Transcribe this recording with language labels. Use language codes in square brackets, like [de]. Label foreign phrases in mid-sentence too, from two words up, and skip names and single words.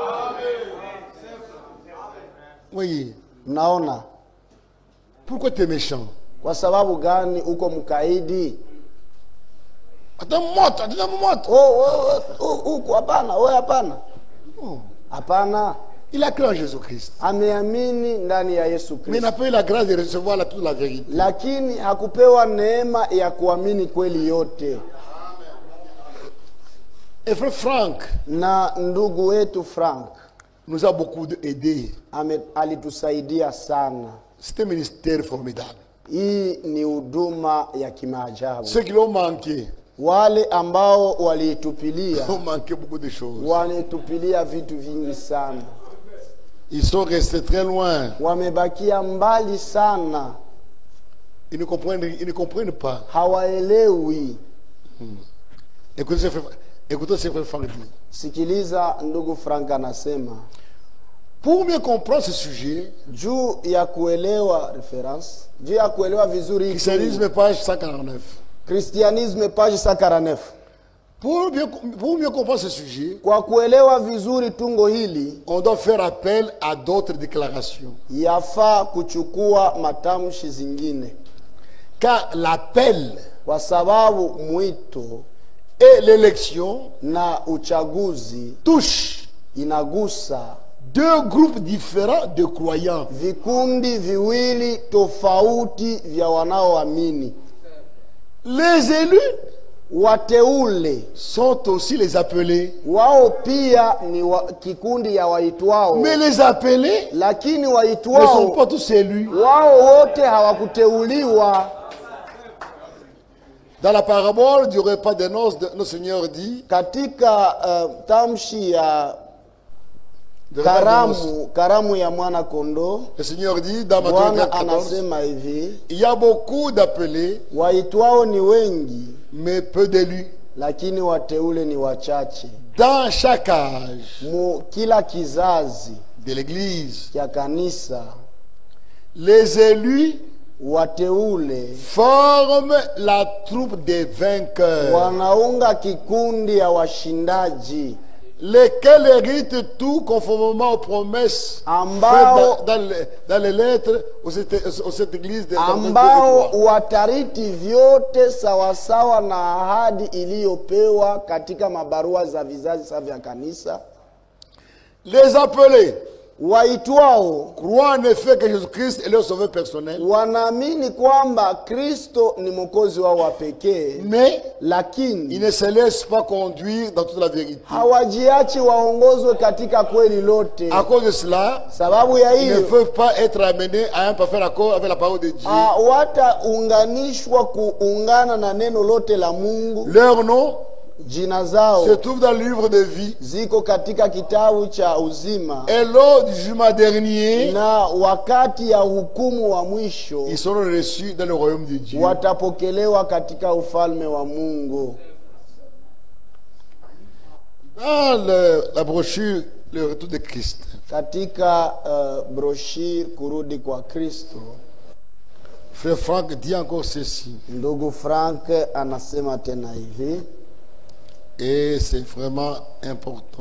[fr] Oui. [sw] Mnaona [fr] Pourquoi tu es méchant? [sw] kwa sababu gani uko mkaidi? [fr] Attends, monte. [sw] Huku hapana, wewe hapana. Hapana. [fr] Il a cru en Jésus-Christ. [sw] Ameamini ndani ya Yesu [fr] Mais il [sw] Kristo. [fr] n'a pas eu la grâce de recevoir toute la vérité. [sw] Lakini hakupewa neema ya kuamini kweli yote. [fr] Et frère Franck [sw] Na ndugu wetu Frank [fr] nous a beaucoup aidé. [sw] alitusaidia sana. [fr] C'est un ministère formidable. [sw] Hii ni huduma ya kimaajabu. [fr] Ceux qui l'ont manqué [sw] Wale ambao waliitupilia [fr] ont manqué beaucoup de choses. [sw] walitupilia vitu vingi sana. [fr] Ils sont restés très loin. [sw] Wamebakia mbali sana. [fr] Ils ne comprennent pas. [sw] Hawaelewi. [fr] Écoutez ce frère Franck dit. [sw] Sikiliza ndugu Frank anasema, [fr] Pour mieux comprendre ce sujet, [sw] juu ya kuelewa juu ya kuelewa vizuri hii [fr] Christianisme page 149. Christianisme page 149. Pour mieux comprendre ce sujet, [sw] Kwa kuelewa vizuri tungo hili, [fr] on doit faire appel à d'autres déclarations. [sw] yafaa kuchukua matamshi zingine, [fr] Car l'appel [sw] kwa sababu mwito [fr] et l'élection [sw] na uchaguzi [fr] touchent [sw] inagusa [fr] deux groupes différents de croyants. [sw] vikundi viwili tofauti vya wanaoamini. [fr] Les élus [sw] Wateule [fr] sont aussi les appelés. [sw] wao pia ni kikundi ya waitwao, [fr] Mais les appelés [sw] lakini [fr] ne sont [sw] waitwao [fr] pas tous élus. [sw] wao wote hawakuteuliwa. [fr] Dans la parabole du repas des noces, notre Seigneur dit, [sw] Katika tamshi ya [fr] de repas des noces, [sw] karamu ya mwana kondoo, [fr] le Seigneur dit dans Matthieu [sw] Bwana 14, anasema hivi, [fr] il y a beaucoup d'appelés, [sw] waitwao ni wengi [fr] mais peu d'élus. [sw] lakini wateule ni wachache. [fr] Dans chaque âge [sw] Kila kizazi [fr] de l'Église, [sw] ya kanisa, [fr] les élus [sw] wateule [fr] forment la troupe des vainqueurs, [sw] wanaunga kikundi ya washindaji, [fr] lesquels héritent tout conformément aux promesses [sw] Ambao- [fr] faites dans les lettres aux cette église de [sw] ambao watariti vyote sawasawa na ahadi iliyopewa katika mabarua za vizazi sa vya kanisa. [fr] Les appelés [sw] Waitwao [fr] croient en effet que Jésus-Christ est leur sauveur personnel, [sw] wanaamini kwamba Kristo ni mwokozi wao wa pekee, [fr] mais ils [sw] lakini [fr] ne se laissent pas conduire dans toute la vérité. [sw] hawajiachi waongozwe katika kweli lote. [fr] À cause de cela, [sw] Sababu ya [fr] ils ne [sw] hiyo [fr] peuvent pas être amenés à un parfait accord avec la parole de Dieu. [sw] wataunganishwa kuungana na neno lote la Mungu. [fr] Leur nom [sw] Jina zao [fr] se trouve dans le livre de vie. [sw] ziko katika kitabu cha uzima, [fr] Et lors du jugement dernier, [sw] na wakati ya hukumu wa mwisho [fr] ils seront reçus dans le royaume de Dieu. [sw] watapokelewa katika ufalme wa Mungu. [fr] Dans la brochure Le Retour de Christ, [sw] Katika broshir kurudi kwa Kristo, [fr] Frère Franck dit encore ceci, [sw] ndugu Frank anasema tena hivi, [fr] et c'est vraiment important.